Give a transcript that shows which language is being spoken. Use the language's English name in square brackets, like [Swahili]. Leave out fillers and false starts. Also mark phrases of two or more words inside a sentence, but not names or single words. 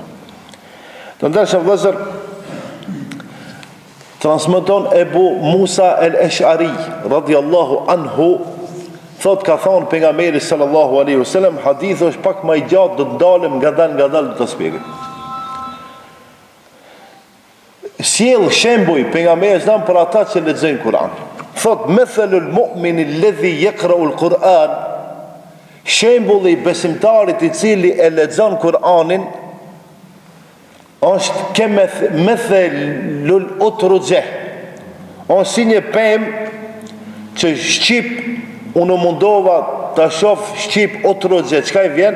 [Albanian] Të ndershëm vëllezër, transmeton Ebu Musa el-Ash'ari [Arabic] رضي الله عنه, [Albanian] thot ka thonë pejgamberi [Arabic] صلى الله عليه وسلم, [Albanian] hadith është pak më i gjatë, do të dalim ngadalë të shpjegoj. Sjell shembuj pejgamberi sallallahu për ata që lexojnë Kur'an. [Arabic] Thot مثل المؤمن الذي يقرأ القرآن, [Albanian] shembulli i besimtarit i cili e lexon Kur'anin është [Arabic] كمثل الأترجة, [Albanian] është si një pemë që shqip, unë mundova të shoh shqip utrujeh, çka i vjen?